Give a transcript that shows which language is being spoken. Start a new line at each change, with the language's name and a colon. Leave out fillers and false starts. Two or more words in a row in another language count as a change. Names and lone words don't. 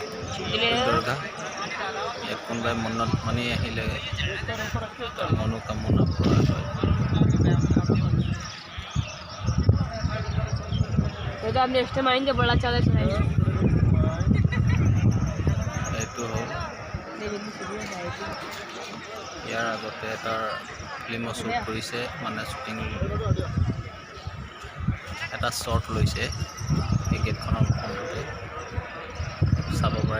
Assamese: দুৰ্গা ইয়াত কোনোবাই মনত মানি আহিলে মনোকামনা কৰা হয়।
Hindi: ये तो आप
English: next time
Hindi: आएंगे बड़ा चादर चढ़ाएंगे।
Assamese: এইটো হ'ল ইয়াৰ আগতে এটা ফিল্মো শ্বুট কৰিছে, মানে শ্বুটিং এটা শ্বট লৈছে এই গেটখনৰ সন্মুখতে চাব পাৰে।